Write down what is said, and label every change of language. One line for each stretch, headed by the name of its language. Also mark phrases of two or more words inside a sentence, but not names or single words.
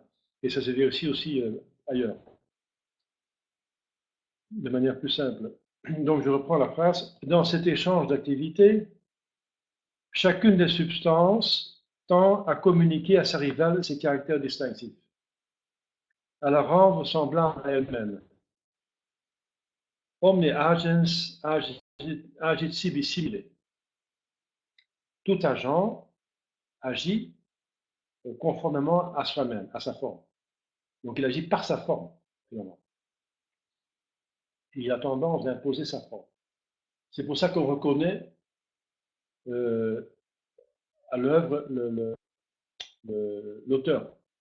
French: Et ça se vérifie aussi ailleurs, de manière plus simple. Donc je reprends la phrase. Dans cet échange d'activités, chacune des substances tend à communiquer à sa rivale ses caractères distinctifs, à la rendre semblable à elle-même.
Latin: Omne agens agit sibi simile.
French: Tout agent agit conformément à soi-même, à sa forme. Donc il agit par sa forme, finalement. Il a tendance à imposer sa forme. C'est pour ça qu'on reconnaît à l'œuvre l'auteur.